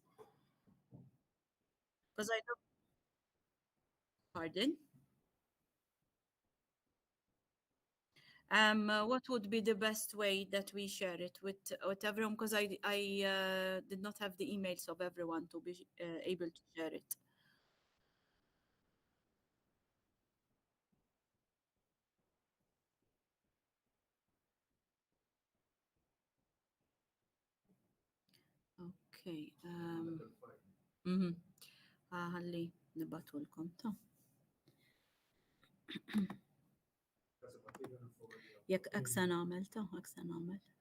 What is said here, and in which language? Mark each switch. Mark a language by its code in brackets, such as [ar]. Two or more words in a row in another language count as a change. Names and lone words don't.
[en] Because I don't. Pardon. What would be the best way that we share it with everyone? Because I did not have the emails of everyone to be able to share it. Okay. [mt] ħalli nibatulkom ta' jekk hekk se nagħmel ta' hekk se nagħmel.